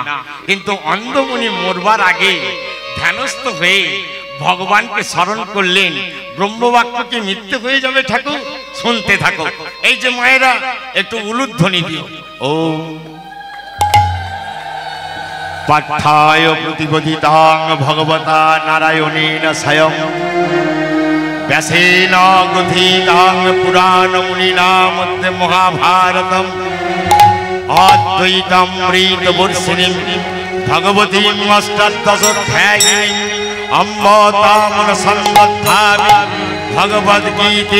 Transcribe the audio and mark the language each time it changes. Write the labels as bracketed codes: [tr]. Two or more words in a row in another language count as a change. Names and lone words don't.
[bn] কিন্তু অন্ধমুনি মরবার আগে ধ্যানস্থ হয়ে ভগবানকে স্মরণ করলেন, ব্রহ্মবাক্য কি মিথ্যে হয়ে যাবে ঠাকুর? শুনতে থাকো। এই যে মায়েরা একটু উলুধ্বনি দিও। [sa] ও পাঠায় প্রতিপদিতাং ভগবতা নারায়ণেন স্বয়ং व्यासेन ग्रथीतां पुराणमुनिना मध्ये महाभारतम् अद्वैतामृतवर्षिणीं भगवतीम् अष्टादशोऽध्यायिनीम् अम्ब तामनसंदधामि भगवद्गीते